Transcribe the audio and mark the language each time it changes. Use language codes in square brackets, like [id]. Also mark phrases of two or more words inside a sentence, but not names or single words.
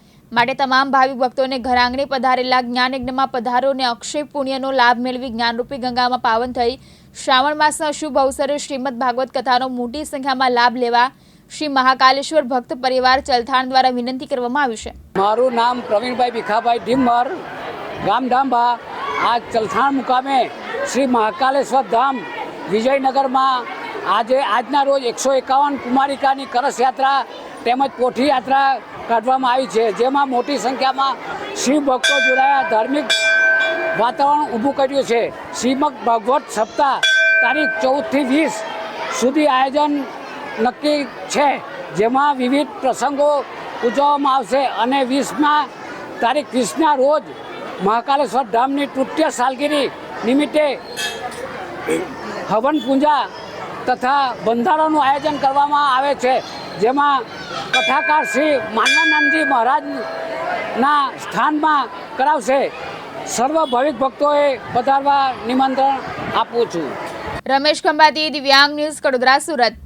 [gu] માટે તમામ ભાવિક ભક્તોને ઘર આંગણે પધારેલા જ્ઞાન યજ્ઞમાં પધારો અને અક્ષય પુણ્યનો લાભ મેળવી જ્ઞાનરૂપી ગંગામાં પાવન થઈ શ્રાવણ માસના શુભ અવસરે શ્રીમદ ભાગવત કથાનો મોટી સંખ્યામાં લાભ લેવા શ્રી મહાકાલેશ્વર ભક્ત પરિવાર ચલથાણ દ્વારા વિનંતી કરવામાં આવી છે। મારું નામ પ્રવીણભાઈ ભીખાભાઈ ઢીમર, ગામ ડાંબા। આજ ચલથાણ મુકામે શ્રી મહાકાલેશ્વર ધામ વિજયનગર મેં આજના રોજ 151 કુમારિકા કળશ યાત્રા તેમજ પોઠી યાત્રા કાઢવામાં આવી છે, જેમાં મોટી સંખ્યા મેં શિવ ભક્તો જોડાયા ધાર્મિક વાતાવરણ ઊભું કર્યું છે। શ્રીમદ ભાગવત સપ્તાહ તારીખ 14 થી 20 સુધી આયોજન નક્કી છે, જેમાં વિવિધ પ્રસંગો ઉજવવામાં આવશે અને 20 તારીખ 20 રોજ મહાકાલેશ્વર ધામ કી તૃતીય સાલગીરી નિમિત્તે હવન પૂજા તથા બંધારાનું આયોજન કરવામાં આવે છે, જેમાં કથાકાર શ્રી માનવાનંદજી મહારાજના સ્થાન મેં કરાવશે। સર્વ ભાવિક ભક્તોએ પધારવા નિમંત્રણ આપું છું। રમેશ ખંભાતી, દિવ્યાંગ ન્યૂઝ, કડોદરા, સુરત।